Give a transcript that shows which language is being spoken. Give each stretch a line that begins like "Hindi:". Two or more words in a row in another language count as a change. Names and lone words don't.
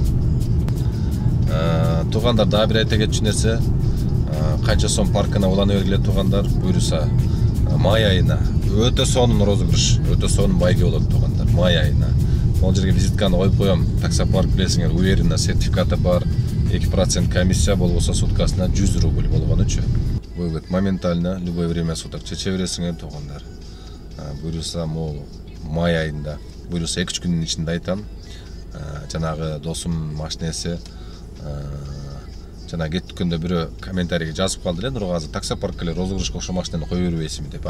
Kyrgyz: Тугандар, дагы бир айта кетчү нерсе, канча сом паркына улана бергиле тугандар, буйруса май айына өтө сонун розыгрыш, өтө сонун байге болот тугандар. Май айына. Ол жерге визитканы коюп коем. Таксопарк билесиңер,
Russian: уверенно сертификаты
Kyrgyz: бар. 2% комиссия болбосо суткасына 100 рубль болгонучу.
Russian: Вывод моментально, любое время суток
Kyrgyz: чече бересиңер тугандар. Буйруса могу май айында, буйруса 2-3 күндүн ичинде айтам. Жанагы досум машинеси жана кеткенде бирөө комментарийге жазып калды эле, Нургазы таксопаркке эле розыгрышка ошо машинаны кое бербейсиңби деп.